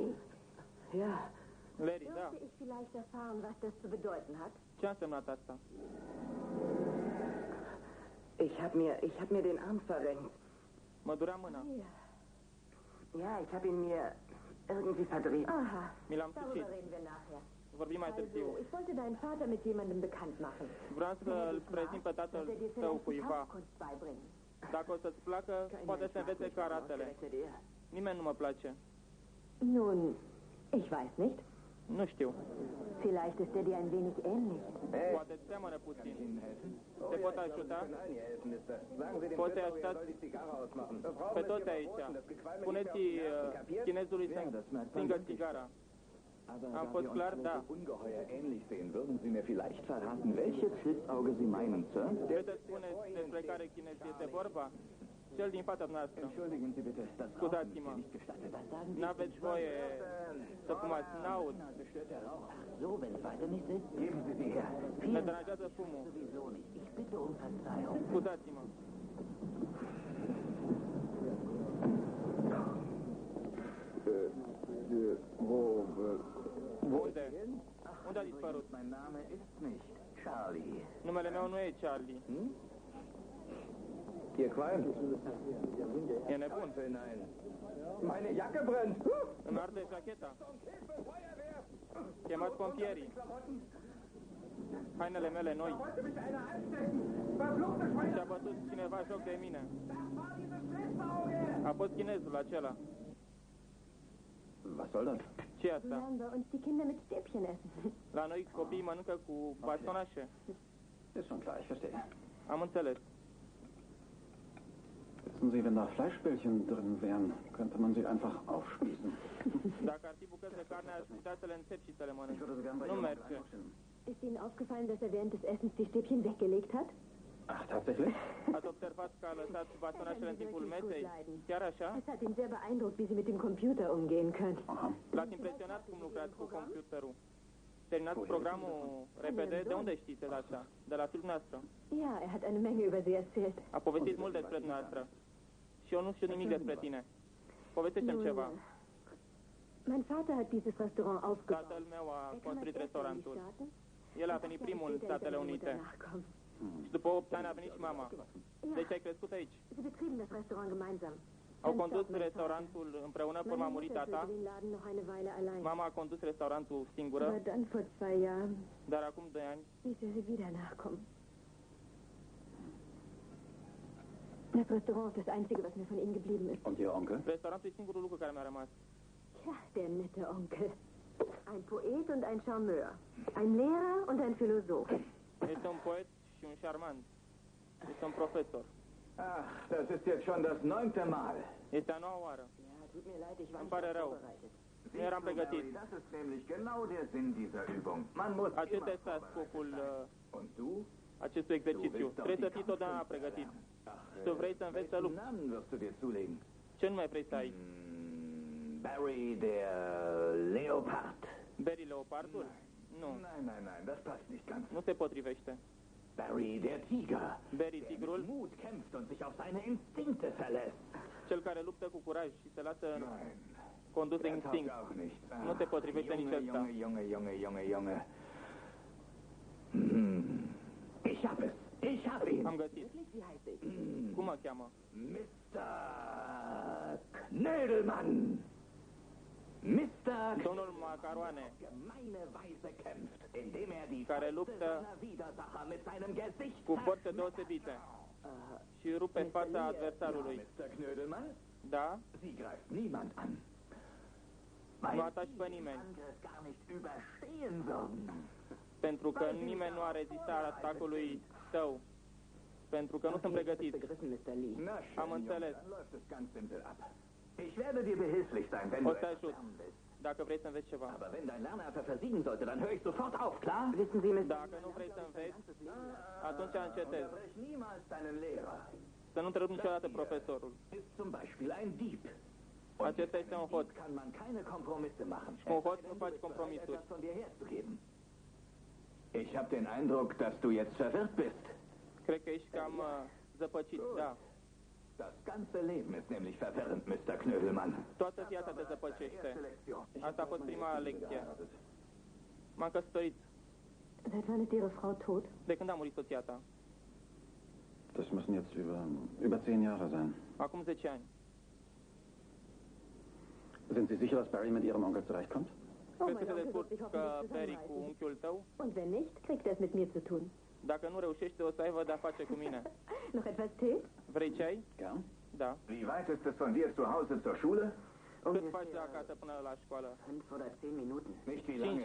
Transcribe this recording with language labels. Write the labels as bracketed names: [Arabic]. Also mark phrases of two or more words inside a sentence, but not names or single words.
[German] Ja, Larry, da. Dürfte ich vielleicht erfahren, was das zu bedeuten hat? [Romanian] Ce a însemnat asta? [German] ich hab mir den Arm verrenkt. [Romanian] Mă durea mâna. [German] Ja, ich habe ihn mir irgendwie verdreht. Aha. [Romanian] Mi l-am [German] Darüber [Romanian] sucit. [German] reden wir nachher. [Romanian] Vorbim mai târziu. [German] Also, ich wollte deinen Vater mit jemandem bekannt machen. [Romanian] Vreau să-l prezint pe tatăl [German] Dass er dir [Romanian] tău [German] vielleicht die [Romanian] cuiva. [German] Kampfkunst beibringen. [Romanian] Dacă o să-ți placă, poate să învețe karatele. [German] Ausgerechnet er. [Romanian] Nimeni nu mă place. [German] Nun, ich weiß nicht. [Romanian] Nu știu. [German] Vielleicht ist er dir ein wenig ähnlich. [Romanian] Poate îți seamănă puțin. Te pot ajuta? [German] Nein, ihr helfen ist das. Sagen Sie dem [Romanian] Poate [German] Schiffer, er [Romanian] ajutați [German] soll die Zigarre ausmachen. [Romanian] pe toți aici. Spuneți chinezului să stingă țigara. [German] Aber [Romanian] Am [German] da [Romanian] fost [German] wir uns [Romanian] clar, [German] alle [Romanian] da. [German] so ungeheuer ähnlich sehen, würden Sie mir vielleicht verraten, welches Schlitzauge Sie meinen, Sir? [Romanian] Puteți spune despre care chinez este vorba? Cel din fața noastră. [German] Entschuldigen Sie bitte, das Rauchen ist [Romanian] Scuzați-mă. [German] hier nicht gestattet. Was sagen Sie? [Romanian] N-aveți voie să fumați. N-aud. [German] Bestört der Rauch. So, wenn es weiter nicht ist, Geben Sie sie her. [Romanian] Ne deranjează fumul. [German] sowieso nicht. Ich bitte um Verzeihung. [Romanian] Scuzați-mă. Unde? Unde a dispărut? [German] Mein Name ist nicht Charlie. [Romanian] Numele meu nu e Charlie. [German] Ihr Qualm? [Romanian] E nebun. [German] Nein. Meine Jacke brennt. [Romanian] Îmi arde jacheta. Chemați pompierii. Hainele mele noi. Și-a bătut cineva joc de mine. A fost chinezul acela. [German] Was soll das? [Romanian] Ce e [German] So [Romanian] asta? [German] lernen bei uns die Kinder mit Stäbchen essen. [Romanian] La noi copiii mănâncă cu bastonașe. [German] Ist schon klar, ich verstehe. [Romanian] Am înțeles. [German] Wissen Sie, wenn da Fleischbällchen drin wären, könnte man sie einfach aufspießen. [Romanian] Dacă ar fi bucăți de carne, aș putea să le înțep și să le [German] Ich [Romanian] mănânc. [German] würde sogar bei [Romanian] Nu [German] Ihrem [Romanian] merge. [German] Eindruck stimmen. Ist Ihnen aufgefallen, dass er während des Essens die Stäbchen weggelegt hat? Ach, tatsächlich? [Romanian] Ați observat că a lăsat bastonașele în timpul mesei? Chiar așa? [German] Es hat ihn sehr beeindruckt, wie Sie mit dem Computer umgehen können. Aha. [Romanian] L-ați impresionat cum lucrați cu computerul. Terminați programul repede. De unde știți de asta? De la fiul noastră. [German] Ja, er hat eine Menge über Sie erzählt. [Romanian] A povestit mult despre dumneavoastră. Și eu nu știu nimic despre tine. Povestește-mi ceva. [German] Mein Vater hat dieses Restaurant aufgebaut. [Romanian] Tatăl meu a [German] Er kam als [Romanian] construit [German] erster in die [Romanian] restaurantul. [German] Staaten. [Romanian] El a venit primul în Statele Unite. Și după 8 ani a venit și mama. Deci ai crescut aici. [German] Sie betrieben das Restaurant gemeinsam. [Romanian] Au condus restaurantul împreună până a murit tata. [German] den Laden noch eine Weile allein. [Romanian] Mama a condus restaurantul singură, [German] Aber dann vor 2 Jahren [Romanian] dar acum 2 ani [German] ließ er sie wieder nachkommen. Das Restaurant ist das Einzige, was mir von ihm geblieben ist. Und Ihr Onkel? [Romanian] restaurantul e singurul lucru care mi-a rămas. [German] Tja, der nette Onkel. Ein Poet und ein Charmeur. Ein Lehrer und ein Philosoph. [Romanian] Este un poet și un șarmant. Este un profesor. [German] Ach, das ist jetzt schon das 9. Mal. [Romanian] Este a noua oară. [German] Ja, tut mir leid, ich war [Romanian] Îmi [German] nicht [Romanian] pare rău. [German] vorbereitet. [Romanian] Nu eram pregătit. [German] Das ist nämlich genau der Sinn dieser Übung. Man muss [Romanian] Acesta este scopul [German] Und du? [Romanian] acestui exercițiu. Trebuie să fii totdeauna pregătit. Tu vrei să înveți să lupți. [German] Namen wirst du dir zulegen? [Romanian] Ce nume vrei să ai? [German] Barry der Leopard. [Romanian] Barry Leopardul? Nu, [German] Nein, nein, nein, das passt nicht ganz. [Romanian] nu se potrivește. [German] Barry der Tiger. [Romanian] Barry [German] Der [Romanian] Tigrul, [German] mit Mut kämpft und sich auf seine Instinkte verlässt. [Romanian] cel care luptă cu curaj și se lasă [German] Nein, [Romanian] condus de [German] der taugt [Romanian] instinct. [German] auch nicht. [Romanian] Nu se potrivește nici [German] Junge, [Romanian] ăsta. [German] Junge, Junge, Junge, Junge, Junge. Ich hab es. Ich hab ihn. [Romanian] Am găsit. [German] Wirklich, wie heißt ich? [Romanian] Cum mă cheamă? [German] Mr. Knödelmann. [Romanian] Mr. Domnul Macaroane, [German] gemeine Weise kämpft, indem er die [Romanian] care [German] Fäuste [Romanian] luptă [German] seiner Widersacher mit seinem Gesicht [Romanian] cu forțe deosebite și rupe fața adversarului. [German] Mr. Knödelmann, Da? Sie greift niemand an. [Romanian] Nu [German] Weil [Romanian] ataci pe [German] Sie den [Romanian] nimeni, [German] Angriff gar nicht überstehen würden. [Romanian] pentru că nimeni nu a rezistat atacului tău, pentru că nu sunt pregătiți. [German] Begriffen, Mr. Lee. Na schön, [Romanian] Am înțeles. [German] Junge, dann läuft es ganz simpel ab. Ich werde dir behilflich sein, wenn [Romanian] O [German] du [Romanian] să [German] etwas [Romanian] ajut, [German] lernen willst. [Romanian] dacă vrei să înveți ceva. [German] Aber wenn dein Lerneifer versiegen sollte, dann höre ich sofort auf, klar? Wissen Sie, Mr. [Romanian] Dacă nu vrei să înveți, atunci încetezi. [German] Unterbrich niemals deinen Lehrer. [Romanian] Să nu întrerup niciodată profesorul. [German] Ist zum Beispiel ein Dieb. [Romanian] Acesta este un hoț. [German] Kann man keine Kompromisse machen. [Romanian] Cu un hoț nu faci compromisuri. [German] Etwas von dir herzugeben. Ich habe den Eindruck, dass du jetzt verwirrt bist. [Romanian] Cred că ești cam zăpăcit, da. [German] Das ganze Leben ist nämlich verwirrend, Mr. Knödelmann. [Romanian] Toată viața te zăpăcește. [German] Erste Lektion. [Romanian] Asta a fost prima lecție. M-am căsătorit. [German] Seit wann ist Ihre Frau tot? [Romanian] De când a murit soția ta? [German] Das müssen jetzt über 10 Jahre sein. [Romanian] Acum 10 ani. [German] Sind Sie sicher, dass Barry mit Ihrem Onkel zurechtkommt? Oh, [Romanian] Crezi că [German] mein [Romanian] se [German] Onkel wird sich [Romanian] descurcă [German] hoffentlich [Romanian] Barry cu [German] zusammenreißen. [Romanian] unchiul tău? [German] Und wenn nicht, kriegt er es mit mir zu tun. [Romanian] Dacă nu reușește, o să aibă de-a face cu mine. [German] Noch etwas Tee? [Romanian] Vrei ceai? [German] Ja. [Romanian] Da. [German] Wie weit ist es von dir zu Hause zur Schule? [Romanian] Cât faci de acasă până la școală? [German] 5 oder 10 Minuten. Nicht wie lange,